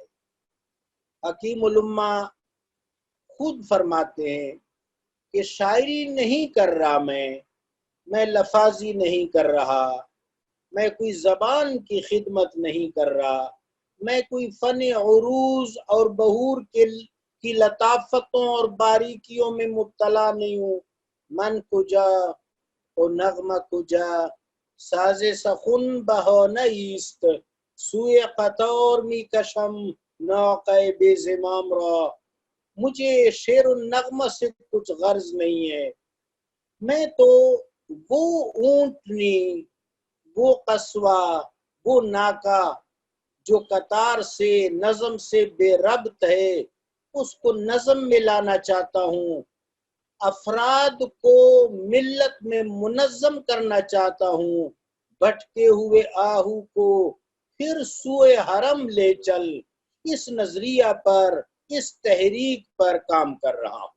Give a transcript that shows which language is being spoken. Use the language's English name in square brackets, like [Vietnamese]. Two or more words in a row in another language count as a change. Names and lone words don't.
[Urdu] حکیم الامہ خود فرماتے ہیں کہ شاعری نہیں کر رہا، میں لفاظی نہیں کر رہا، میں کوئی زبان کی خدمت نہیں کر رہا، میں کوئی فن عروض اور بہور کی لطافتوں اور باریکیوں میں مبتلا نہیں ہوں۔ [Persian] من کجا و نغمہ کجا، ساز سخن بہو نیست، سوئے قطار می کشم ناقہ بے زمام را۔ [Urdu] مجھے شعر و نغمہ سے کچھ غرض نہیں ہے، میں تو وہ اونٹنی، وہ قصوہ، وہ ناکہ جو قطار سے، نظم سے بے ربط ہے، اس کو نظم میں لانا چاہتا ہوں، افراد کو ملت میں منظم کرنا چاہتا ہوں، بھٹکے ہوئے آہو کو پھر سوئے حرم لے چل، اس نظریہ پر، اس تحریک پر کام کر رہا ہوں۔